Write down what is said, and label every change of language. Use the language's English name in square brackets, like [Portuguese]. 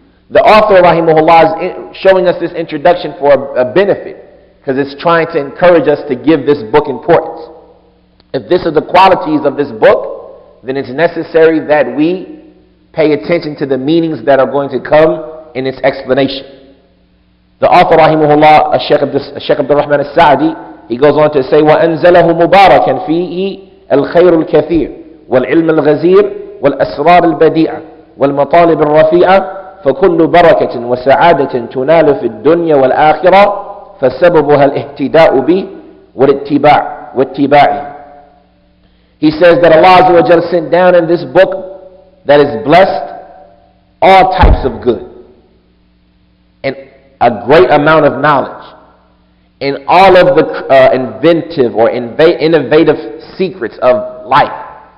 [English] The author, rahimahullah, is showing us this introduction for a benefit, because it's trying to encourage us to give this book importance. If this are the qualities of this book, then it's necessary that we pay attention to the meanings that are going to come in its explanation. The author, rahimahullah, Shaykh Abdul-Rahman al-Sa'di, he goes on to say, [Arabic] وَأَنزَلَهُ مُبَارَكًا فِيهِ الْخَيْرُ الْكَثِيرُ وَالْعِلْمُ الْغَزِيرُ وَالْأَسْرَارُ الْبَدِيعَةُ وَالْمَطَالِبُ الرَّفِيعَةُ فكل بركة وسعادة تنال في الدنيا والآخرة فسببها الاهتداء به واتباعه. [English] He says that Allah Azza wa Jalla sent down in this book that is blessed all types of good and a great amount of knowledge and all of the inventive or innovative secrets of life.